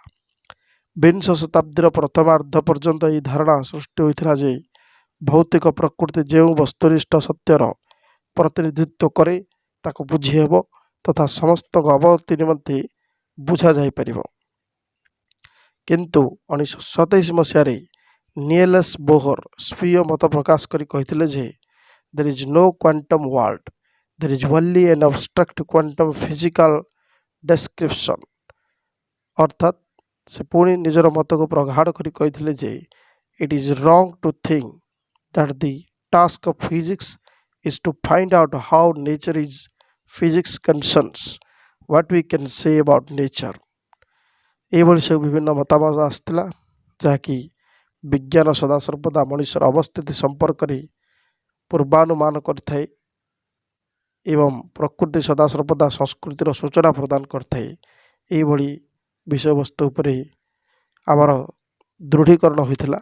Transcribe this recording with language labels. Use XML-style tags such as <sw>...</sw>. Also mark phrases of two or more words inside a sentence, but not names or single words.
<or>ବିଂଶ ଶତାବ୍ଦୀର ପ୍ରଥମାର୍ଦ୍ଧ ପର୍ଯ୍ୟନ୍ତ ଏହି ଧାରଣା ସୃଷ୍ଟି ହୋଇଥିଲା ଯେ ଭୌତିକ ପ୍ରକୃତି ଯେଉଁ ବସ୍ତୁନିଷ୍ଠ ସତ୍ୟର ପ୍ରତିନିଧିତ୍ୱ କରେ ତାକୁ ବୁଝିହେବ ତଥା ସମସ୍ତଙ୍କ ଅବଗତି ନିମନ୍ତେ ବୁଝାଯାଇପାରିବ। କିନ୍ତୁ 1927 ମସିହାରେ ନିଏଲସ୍ ବୋହର ସ୍ୱୀୟ ମତ ପ୍ରକାଶ କରି କହିଥିଲେ ଯେ</or> <en>there is no quantum world, there is only an abstract quantum physical description।</en> <or>ଅର୍ଥାତ୍ ସେ ପୁଣି ନିଜର ମତକୁ ପ୍ରଗାଢ଼ କରି କହିଥିଲେ ଯେ</or> <en>it is wrong to think that the task of physics is to find out how nature is physics concerns what we can say about nature।</en> <or>ଏହିଭଳି ସବୁ ବିଭିନ୍ନ ମତାମତ ଆସିଥିଲା ଯାହାକି ବିଜ୍ଞାନ ସଦାସର୍ବଦା ମଣିଷର ଅବସ୍ଥିତି ସମ୍ପର୍କରେ ପୂର୍ବାନୁମାନ କରିଥାଏ ଏବଂ ପ୍ରକୃତି ସଦାସର୍ବଦା ସଂସ୍କୃତିର ସୂଚନା ପ୍ରଦାନ କରିଥାଏ। ଏହିଭଳି ବିଷୟବସ୍ତୁ ଉପରେ ଆମର ଦୃଢ଼ୀକରଣ ହୋଇଥିଲା।</or>